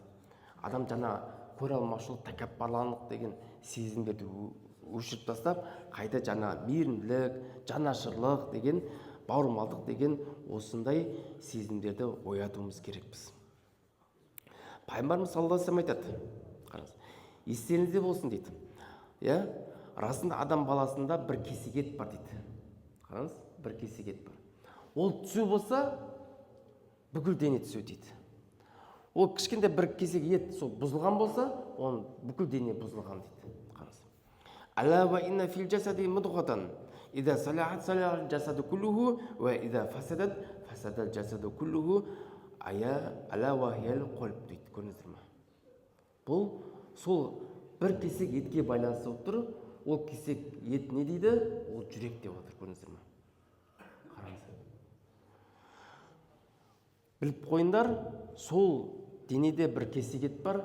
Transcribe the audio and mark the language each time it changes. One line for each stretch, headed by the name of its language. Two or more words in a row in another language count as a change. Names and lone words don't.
Kazakh: Адам жаңа көре алмаушылық, тәкаппарлық деген сезімдерді өшіріп тастап, қайта жаңа мейірімділік, жанашырлық деген, бауырмалдық деген осындай сезімдерді оятуымыз керекпіз. Пайғамбарымыз
Arabic: صلى الله عليه وسلم
Kazakh: айтады. Қараңыз. Естеріңізде болсын дейді. Расында адам баласында бір кесек ет бар дейді. Қараңыз, бір кесек ет бар. Ол түсу болса, бүкіл дене түсу дейді. Ол кішкентай бір кесек ет сол бұзылған болса, оның бүкіл дене бұзылған дейді. Қараңыз.
Arabic: ألا وإن في الجسد مضغة إذا صلحت صلح الجسد كله وإذا فسدت فسد الجسد كله. ألا وهي القلب
Kazakh: дейді. Көрдіңіздер ме? Бұл сол бір кесек етке байланысты болып тұр. Ол кесек ет не дейді? Ол жүрек деп отыр. Көрдіңіздер ме? Қараңыздар. Біліп қойыңдар, сол денеде бір кесек ет бар.